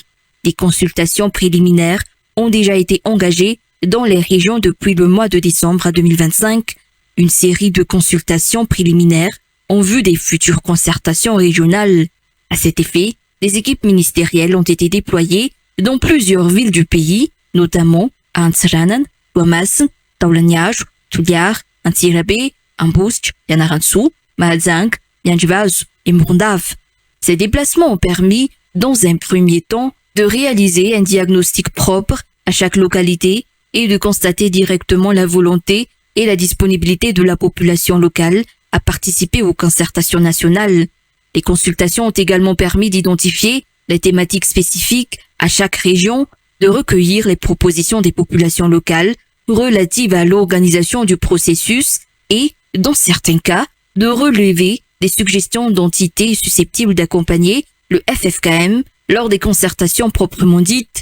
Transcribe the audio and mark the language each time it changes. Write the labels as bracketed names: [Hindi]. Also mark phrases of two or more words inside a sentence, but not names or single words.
[French] Des consultations préliminaires ont déjà été engagées dans les régions depuis le mois de décembre 2025. Une série de consultations préliminaires en vue des futures concertations régionales. À cet effet, des équipes ministérielles ont été déployées dans plusieurs villes du pays, notamment à Antsiranan, Guamas, Taulaniaj, Tuliar, Antsirabe, Ambusc, Yanarantsu, Mahadzang, Yanjivaz et Murundav. Ces déplacements ont permis dans un premier temps, de réaliser un diagnostic propre à chaque localité et de constater directement la volonté et la disponibilité de la population locale à participer aux concertations nationales. Les consultations ont également permis d'identifier les thématiques spécifiques à chaque région, de recueillir les propositions des populations locales relatives à l'organisation du processus et, dans certains cas, de relever des suggestions d'entités susceptibles d'accompagner le FFKM lors des concertations proprement dites.